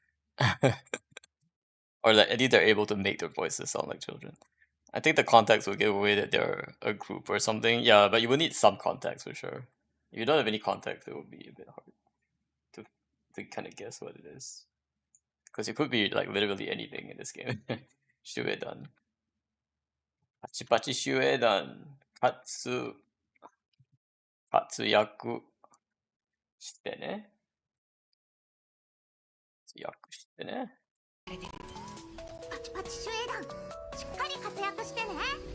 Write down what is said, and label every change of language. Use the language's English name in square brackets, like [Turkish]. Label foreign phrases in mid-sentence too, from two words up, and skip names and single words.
[English] Or that at least they're able to make their voices sound like children. I think the context will give away that they're a group or something. Yeah, but you will need some context for sure. If you don't have any context, it will be a bit hard to kind of guess what it is. Because it could be like literally anything in this game. [Japanese] シュエダン。パチパチシュエダン. 活躍してね. 活躍してね. パチパチシュエダンしっかり活躍してね。